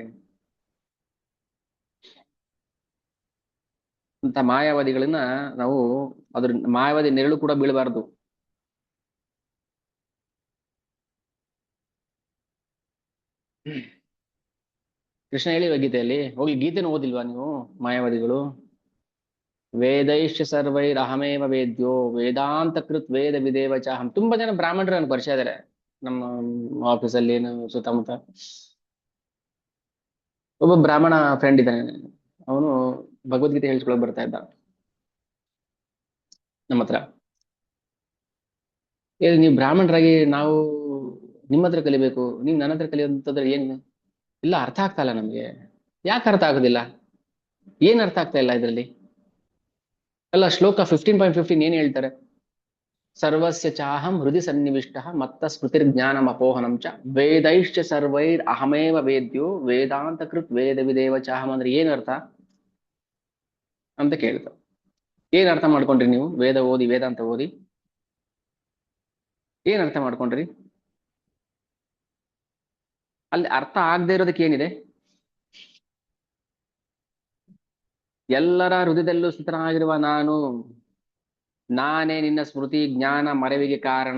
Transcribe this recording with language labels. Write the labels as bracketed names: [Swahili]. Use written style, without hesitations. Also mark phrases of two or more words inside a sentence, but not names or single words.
[Kannada] ಅಂತ ಮಾಯಾವಾದಿಗಳನ್ನ ನಾವು ಅದ್ರ ಮಾಯಾವಾದಿ ನೆರಳು ಕೂಡ ಬೀಳಬಾರ್ದು. ಕೃಷ್ಣ ಹೇಳಿವ ಗೀತೆಯಲ್ಲಿ, ಹೋಗಿ ಗೀತೆನ ಓದಿಲ್ವಾ ನೀವು ಮಾಯಾವಾದಿಗಳು? [Sanskrit] ವೇದೈಶ್ಚ ಸರ್ವೈರ್ ಅಹಮೇವ ವೇದ್ಯೋ ವೇದಾಂತ ಕೃತ್ ವೇದ ವಿದೇವ ಚಾಹಂ. [Kannada] ತುಂಬಾ ಜನ ಬ್ರಾಹ್ಮಣರು ನನ್ಗೆ ಪರಿಚಯ ಇದಾರೆ ನಮ್ಮ ಆಫೀಸಲ್ಲಿ, ಸುತ್ತಮುತ್ತ. ಒಬ್ಬ ಬ್ರಾಹ್ಮಣ ಫ್ರೆಂಡ್ ಇದ್ದಾನೆ, ಅವನು ಭಗವದ್ಗೀತೆ ಹೇಳ್ಸ್ಕೊಳಕ್ ಬರ್ತಾ ಇದ್ದ ನಮ್ಮ ಹತ್ರ. ನೀವು ಬ್ರಾಹ್ಮಣರಾಗಿ ನಾವು ನಿಮ್ಮ ಹತ್ರ ಕಲಿಬೇಕು, ನೀವು ನನ್ನ ಹತ್ರ ಕಲಿಯೋದಂತಂದ್ರೆ ಏನ್? ಇಲ್ಲ, ಅರ್ಥ ಆಗ್ತಾ ಇಲ್ಲ ನಮ್ಗೆ. ಯಾಕೆ ಅರ್ಥ ಆಗೋದಿಲ್ಲ? ಏನ್ ಅರ್ಥ ಆಗ್ತಾ ಇಲ್ಲ ಇದ್ರಲ್ಲಿ? ಅಲ್ಲ, ಶ್ಲೋಕ 15.15 ಏನ್ ಹೇಳ್ತಾರೆ? [Sanskrit] ಸರ್ವಸ್ಯ ಚಾಹಂ ಹೃದಯ ಸನ್ನಿವಿಷ್ಟ ಮತ್ತ ಸ್ಮೃತಿರ್ ಜ್ಞಾನಂ ಅಪೋಹನಂ ಚ ವೇದೈಶ್ಚ ಸರ್ವೈರ್ ಅಹಮೇವ ವೇದ್ಯೋ ವೇದಾಂತ ಕೃತ್ ವೇದ ವಿದೇವ ಚಾಹಂ. [Kannada] ಅಂದ್ರೆ ಏನ್ ಅರ್ಥ ಅಂತ ಕೇಳ್ತಾರೆ. ಏನ್ ಅರ್ಥ ಮಾಡ್ಕೊಂಡ್ರಿ ನೀವು ವೇದ ಓದಿ, ವೇದಾಂತ ಓದಿ? ಏನ್ ಅರ್ಥ ಮಾಡ್ಕೊಂಡ್ರಿ? ಅಲ್ಲಿ ಅರ್ಥ ಆಗದೆ ಇರೋದಕ್ಕೆ ಏನಿದೆ? ಎಲ್ಲರ ಹೃದಯದಲ್ಲೂ ಸ್ಥಿತನಾಗಿರುವ ನಾನು, ನಾನೇ ನಿನ್ನ ಸ್ಮೃತಿ ಜ್ಞಾನ ಮರೆವಿಗೆ ಕಾರಣ.